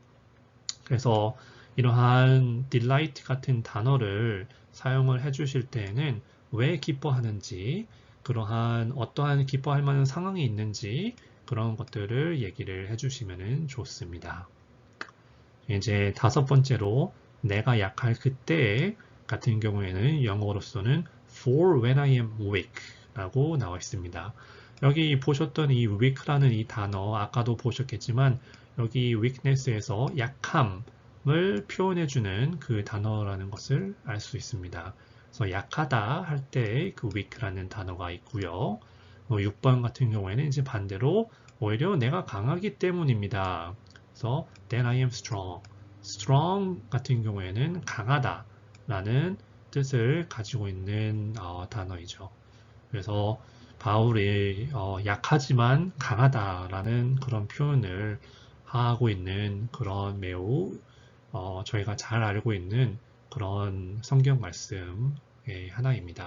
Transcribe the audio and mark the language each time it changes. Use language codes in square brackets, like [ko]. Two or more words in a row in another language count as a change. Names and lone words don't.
[ko] 그래서 이러한 delight 같은 단어를 사용을 해 주실 때에는 왜 기뻐하는지, 그러한 어떠한 기뻐할 만한 상황이 있는지 그런 것들을 얘기를 해 주시면 좋습니다. 이제 다섯 번째로 내가 약할 그때 같은 경우에는 영어로서는 [en] for when I am weak [ko] 라고 나와 있습니다. 여기 보셨던 이 weak라는 이 단어 아까도 보셨겠지만 여기 weakness에서 약함을 표현해주는 그 단어라는 것을 알 수 있습니다. 그래서 약하다 할 때 그 weak라는 단어가 있고요. 6번 같은 경우에는 이제 반대로 오히려 내가 강하기 때문입니다. 그래서 [en] then I am strong. [ko] strong 같은 경우에는 강하다 라는 뜻을 가지고 있는 단어이죠. 그래서 바울이 약하지만 강하다라는 그런 표현을 하고 있는 그런 매우 저희가 잘 알고 있는 그런 성경 말씀의 하나입니다.